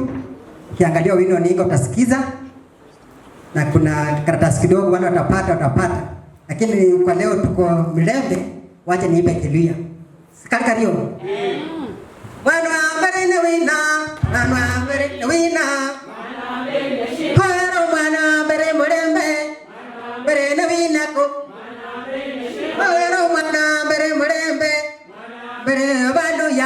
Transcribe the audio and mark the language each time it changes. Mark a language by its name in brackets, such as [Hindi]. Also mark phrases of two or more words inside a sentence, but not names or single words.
[Swahili] Ukiangalia Wino Ninga utasikiza. Na kuna karatasi kidogo wale watapata. Lakini kwa leo tuko Mulembe, wacha niimbe Kiluya. [Luyia] Kalikario. Mwana ambere ni wina, mwana ambere ni wina. Kwero mwana ambere Mulembe, ambere ni wina ko. Kwero mwana ambere Mulembe, ambere baluya.